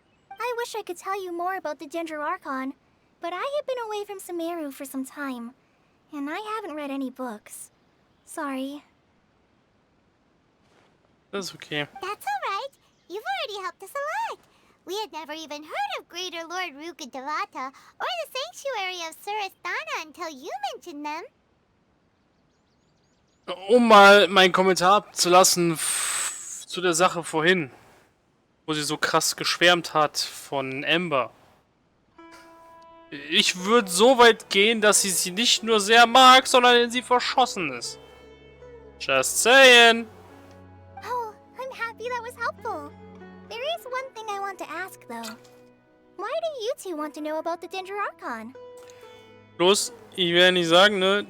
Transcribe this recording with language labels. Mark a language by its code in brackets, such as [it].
[en] I wish I could tell you more about the Dendro Archon, but I have been away from Sumeru for some time, and I haven't read any books. Sorry. [de] Das ist okay. [en] That's alright. You've already helped us a lot. We had never even heard of Greater Lord Rukkhadevata or the Sanctuary of Sarasthana until you mentioned them. [de] Um mal meinen Kommentar abzulassen zu der Sache vorhin, wo sie so krass geschwärmt hat von Amber. Ich würde so weit gehen, dass sie nicht nur sehr mag, sondern in sie verschossen ist. [en] Just saying. Oh, I'm happy that was helpful. There is one thing I want to ask, though. Why do you two want to know about the Archon? [de] Bloß, ich werde nicht sagen, ne?